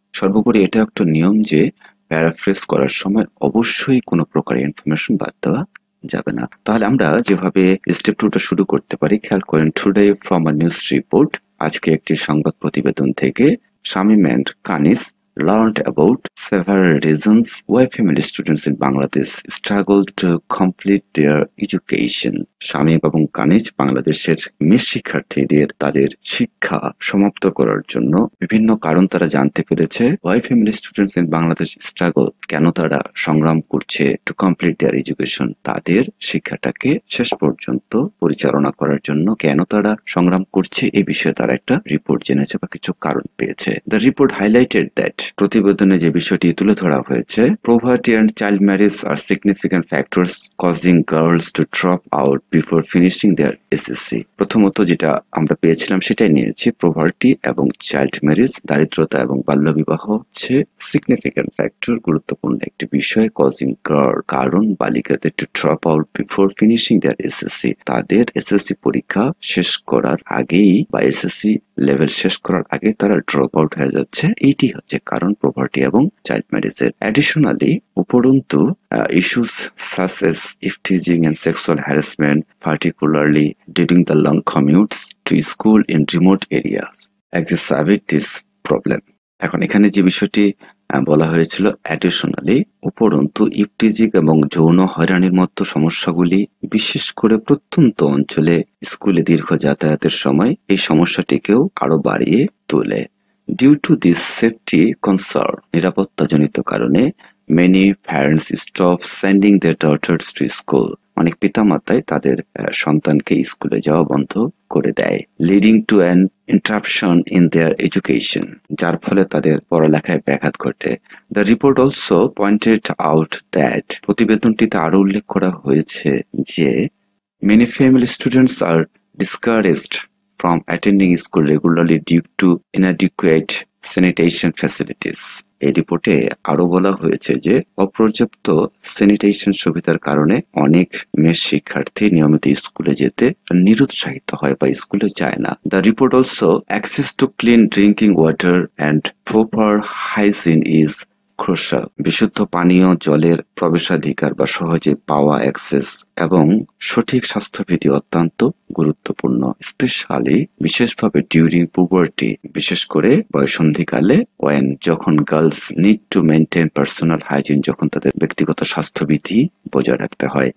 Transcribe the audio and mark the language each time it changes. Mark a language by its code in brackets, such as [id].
[bn] সর্বোপরি এটা একটা নিয়ম যে প্যারাফ্রেজ করার সময় অবশ্যই কোনো প্রকার ইনফরমেশন বাদ দেওয়া যাবে না। তাহলে আমরা যেভাবে স্টেপ 2টা শুরু করতে পারি, খেয়াল করেন। [en] today from a news report, [bn] আজকে একটি সংবাদ প্রতিবেদন থেকে, [en] Shamim and Kaniz learned about several reasons why family students in Bangladesh struggle to complete their education. [bn] Shamim এবং কানিজ বাংলাদেশের মেয়ে শিক্ষার্থীদের তাদের শিক্ষা সমাপ্ত করার জন্য বিভিন্ন কারণ তারা জানতে পেরেছে। [en] why family students in Bangladesh struggle, [bn] কেন তারা সংগ্রাম করছে [en] to complete their education, [bn] তাদের শিক্ষাটাকে শেষ পর্যন্ত পরিচালনা করার জন্য কেন তারা সংগ্রাম করছে এই বিষয়ে তারা একটা রিপোর্ট জেনেছে বা কিছু কারণ পেয়েছে। [en] The report highlighted that, [bn] প্রতিবেদনে যে বিষয়টি তুলে ধরা হয়েছে, [en] poverty and child marriage are significant factors causing girls to drop out before finishing their SSC. [bn] প্রথমত যেটা আমরা পেয়েছিলাম সেটাই নিয়েছি, poverty এবং child marriage, দারিদ্রতা এবং বাল্যবিবাহ হচ্ছে significant factor, গুরুত্বপূর্ণ একটি বিষয়, causing girl, কারণ বালিকাদের [en] to drop out before finishing their SSC, [bn] তাদের SSC পরীক্ষা শেষ করার আগেই বা SSC লেভেল শেষ করার আগে তারা ড্রপ আউট হয়ে যাচ্ছে। এইটি হচ্ছে কারণ poverty এবং child marriage এর। [en] Additionally, উপরন্তু issues such as teasing and sexual harassment, particularly during the long commutes to school in remote areas, exacerbate this problem. [bn] এখন এখানে যে বিষয়টি বলা হয়েছিল additionally, উপরন্তু ইফটিজিং এবং যৌন হয়রানির মতো সমস্যাগুলি বিশেষ করে প্রত্যন্ত অঞ্চলে স্কুলে দীর্ঘ যাতায়াতের সময় এই সমস্যাটিকেও আরো বাড়িয়ে তোলে। [en] Due to this safety concern, [bn] নিরাপত্তাজনিত কারণে [en] many parents stop sending their daughters to school, [bn] অনেক পিতামাতাই তাদের সন্তানকে স্কুলে যাওয়া বন্ধ করে দেয়, [en] leading to an interruption in their education, [bn] যার ফলে তাদের পড়ালেখায় ব্যাঘাত ঘটে। [en] The report also pointed out that, [bn] প্রতিবেদনটিতে আরো উল্লেখ করা হয়েছে যে [en] many family students are discouraged from attending school regularly due to inadequate sanitation facilities. [bn] এই রিপোর্টে আরো বলা হয়েছে যে অপর্যাপ্ত স্যানিটেশন সুবিধার কারণে অনেক মেয়ে শিক্ষার্থী নিয়মিত স্কুলে যেতে নিরুৎসাহিত হয় বা স্কুলে যায় না। [en] The report also, access to clean drinking water and proper hygiene is crucial. [bn] বিশুদ্ধ পানীয় জলের প্রবেশাধিকার বা সহজে পাওয়া অ্যাক্সেস এবং সঠিক স্বাস্থ্যবিধি অত্যন্ত গুরুত্বপূর্ণ, স্পেশালি বিশেষভাবে [en] during puberty, [bn] বিশেষ করে বয়সন্ধিকালে, ওয়েন যখন [en] girls need to maintain personal hygiene, [bn] যখন তাদের ব্যক্তিগত স্বাস্থ্যবিধি বজায় রাখতে হয়।